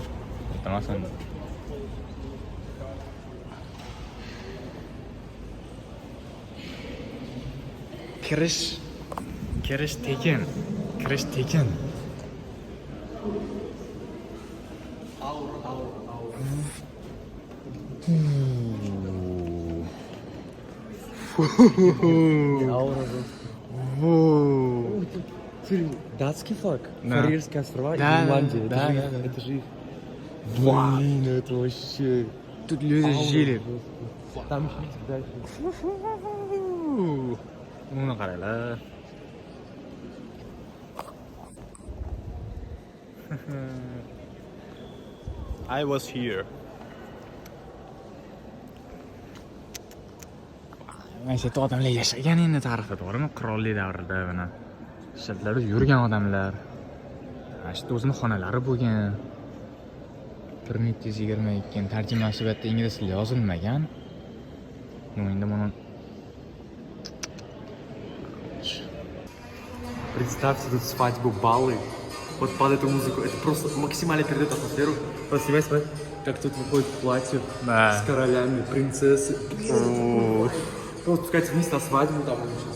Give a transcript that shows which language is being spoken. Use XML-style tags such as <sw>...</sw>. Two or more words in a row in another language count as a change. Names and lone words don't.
<uz>Iltimos. Kirish tekin.</uz> <ru>Датский флаг. Да. Фарерские острова и Да, Гренландия. да, Это же их. Вау. Блин, это вообще... Тут люди жили. Там еще дальше.</ru> <uz>Uni qaranglar.</uz> <en>I was here.</en> <uz>Mana shu odamlar yashagan endi tarixda, to'g'rimi? Qirollik davrida mana shtatlarda yurgan odamlar. Mana shu o'zini xonalari bo'lgan. 1722 tarjimasi bu yerda ingliz tilida yozilmagan. Endi buni</uz> <ru>Представьте тут свадьбу, балы. Вот под эту музыку. Это просто максимально передает атмосферу. Вот снимай, как тут выходит в платье Да. с королями, принцессы. Вот спускается вниз на свадьбу, там сейчас.</ru>